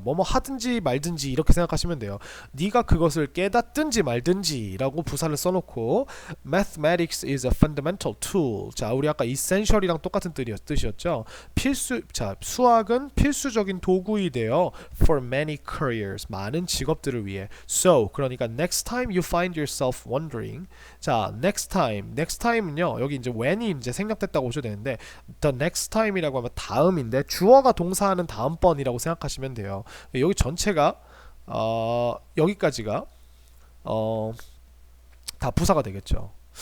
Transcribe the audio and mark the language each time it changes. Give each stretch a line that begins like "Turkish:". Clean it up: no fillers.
Korean: 뭐뭐 하든지 말든지 이렇게 생각하시면 돼요. 네가 그것을 깨닫든지 말든지 라고 부사를 써놓고
English: mathematics is a fundamental tool.
Korean: 자, 우리 아까 essential이랑 똑같은 뜻이었죠. 자, 수학은 필수적인 도구이 되어
English: for many careers.
Korean: 많은 직업들을 위해.
English: So,
Korean: 그러니까
English: next time you find yourself wondering.
Korean: 자, next time은요, 여기 이제 when이 이제 생략됐다고 보셔도 되는데,
English: the next time
Korean: 이라고 하면 다음인데, 주어가 동사하는 다음번이라고 생각하시면 돼요. 여기 전체가 여기까지가 다 부사가 되겠죠.